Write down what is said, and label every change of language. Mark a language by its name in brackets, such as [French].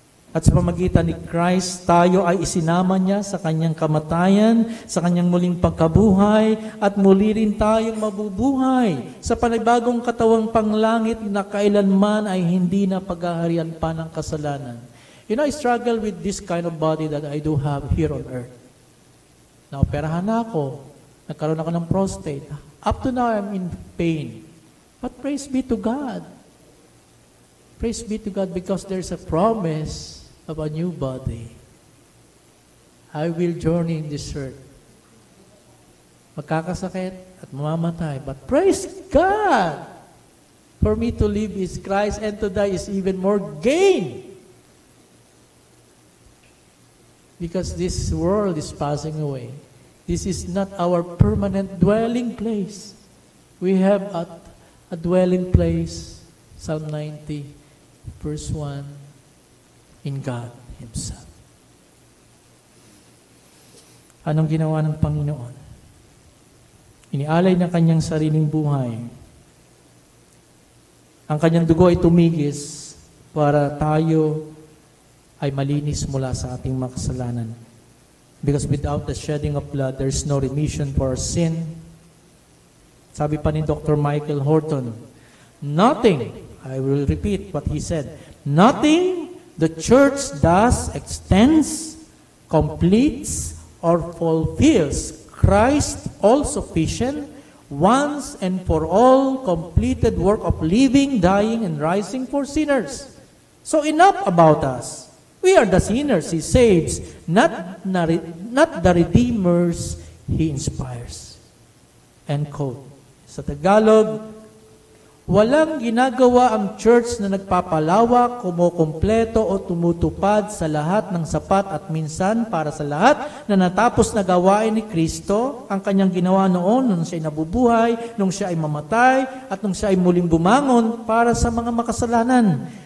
[Filipino] At sa pamagitan ni Christ, tayo ay isinama niya sa kanyang kamatayan, sa kanyang muling pagkabuhay, at muli rin tayong mabubuhay sa panibagong katawang panglangit na kailanman ay hindi na paghaharian pa ng kasalanan. [English] You know, I struggle with this kind of body that I do have here on earth. [Filipino] Naoperahan na ako, nagkaroon ako ng prostate. [English] Up to now, I'm in pain. But praise be to God. Praise be to God because there's a promise of a new body. I will journey in this earth. [Filipino] Magkakasakit at mamamatay. [English] But praise God! For me to live is Christ and to die is even more gain. Because this world is passing away. This is not our permanent dwelling place. We have a dwelling place, Psalm 90, verse 1, in God Himself. [Filipino] Anong ginawa ng Panginoon? Inialay ng kanyang sariling buhay. Ang kanyang dugo ay tumigis para tayo ay malinis mula sa ating mga kasalanan. [English] Because without the shedding of blood, there's no remission for our sin. [Filipino] Sabi pa ni [English] Dr. Michael Horton, nothing, I will repeat what he said, nothing the church does extends, completes, or fulfills Christ's all-sufficient, once and for all completed work of living, dying, and rising for sinners. So enough about us. We are the sinners He saves, not the redeemers He inspires. End quote. [Filipino] Sa Tagalog, walang ginagawa ang church na nagpapalawak, kumukumpleto o tumutupad sa lahat ng sapat at minsan para sa lahat na natapos na gawain ni Kristo, ang kanyang ginawa noon nung siya ay nabubuhay, nung siya ay mamatay, at nung siya ay muling bumangon para sa mga makasalanan.